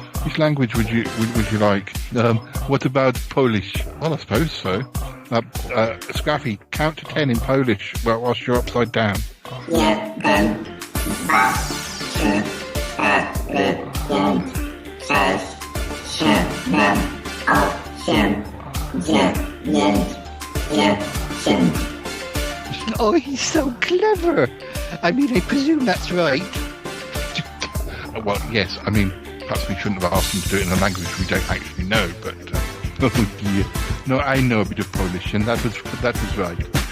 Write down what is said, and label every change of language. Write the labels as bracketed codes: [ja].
[en] Which language would you like? What about Polish? Well, I suppose so. Scraffy, count to 10 in Polish whilst you're upside down. [pl] Jeden, dwa, trzy, cztery, pięć, sześć, siedem, osiem, dziewięć, 10. [en] Oh, he's so clever. I mean, I presume that's right. Well, yes. I mean, perhaps we shouldn't have asked him to do it in a language we don't actually know, but... oh, dear. No, I know a bit of Polish, and that was right.